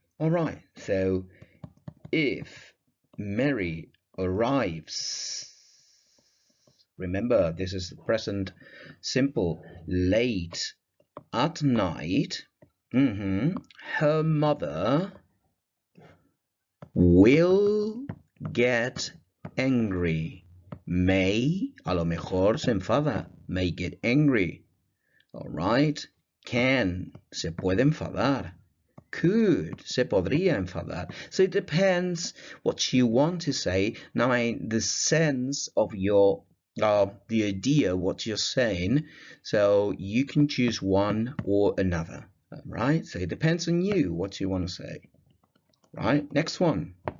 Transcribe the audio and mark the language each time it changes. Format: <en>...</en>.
<en>All right, so if Mary arrives, remember this is the present simple, late at night, her mother will get angry.</en> <es>May, a lo mejor se enfada,</es> <en>may get angry. All right,</en> <es>can, se puede enfadar. Could, se podría enfadar.</es> <en>So it depends what you want to say. Now, the sense of your, the idea, what you're saying. So you can choose one or another, right? So it depends on you, what you want to say, right? Next one.</en>